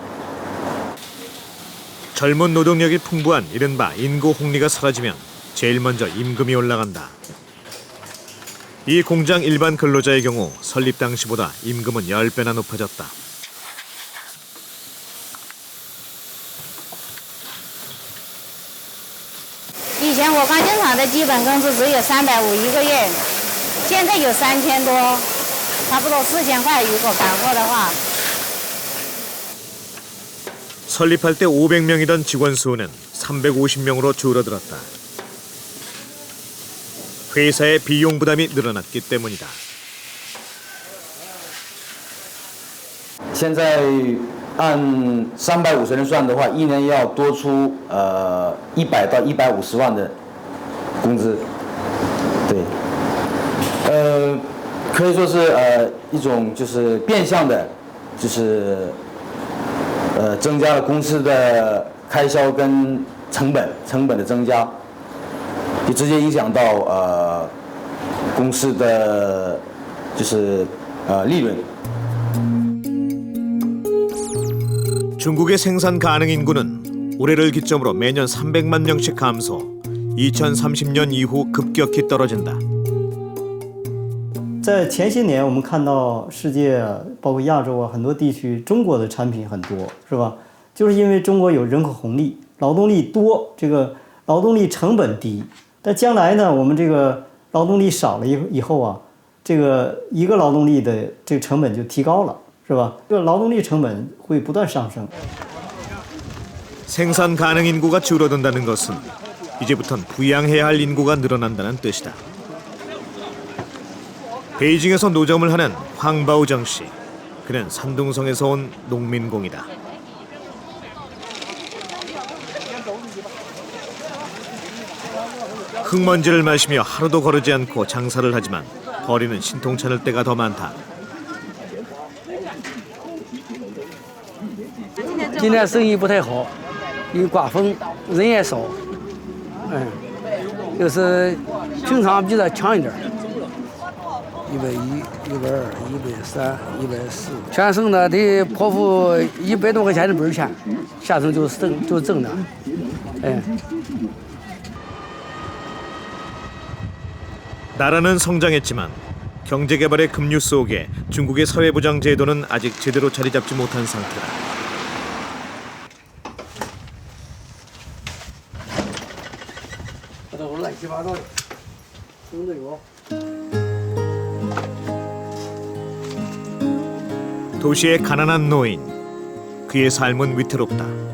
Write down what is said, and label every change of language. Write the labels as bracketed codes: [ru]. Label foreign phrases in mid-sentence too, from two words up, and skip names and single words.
[ko] 젊은 노동력이 풍부한 이른바 인구 홍리가 사라지면 제일 먼저 임금이 올라간다. 이 공장 일반 근로자의 경우 설립 당시보다 임금은 10배나 높아졌다. [zh] 以前我刚进厂的基本工资只有350一个月，现在有3000多，差不多4000块。如果赶货的话。 [ko] 설립할 때 500명이던 직원 수는 350명으로 줄어들었다. 회사의 비용 부담이 늘어났기 때문이다. [zh] 现在按350人算的话，一年要多出100到150万的工资。对，可以说是一种就是变相的，就是增加了公司的开销跟成本的增加，就直接影响到公司的就是利润。 [ko] 중국의 생산 가능 인구는 올해를 기점으로 매년 300만 명씩 감소, 2030년 이후 급격히 떨어진다. [zh] 在前些年，我们看到世界包括亚洲啊很多地区，中国的产品很多，是吧？就是因为中国有人口红利，劳动力多，这个劳动力成本低。但将来呢，我们这个劳动力少了以后啊，这个一个劳动力的这个成本就提高了，是吧？这个劳动力成本会不断上升。 [ko] 생산 가능 인구가 줄어든다는 것은 이제부턴 부양해야 할 인구가 늘어난다는 뜻이다. 베이징에서 노점을 하는 황바오정 씨. 그는 산둥성에서 온 농민공이다. 흙먼지를 마시며 하루도 거르지 않고 장사를 하지만 버리는 신통찮을 때가 더 많다. [zh] 今年生意不太好，因为刮风，人也少，就是平常比这强一点，110、120、130、140，全省的得颇付100多块钱的本钱，下层就挣的， [ko] 나라는 성장했지만 경제개발의 급류 속에 중국의 사회보장 제도는 아직 제대로 자리 잡지 못한 상태다. 도시의 가난한 노인, 그의 삶은 위태롭다.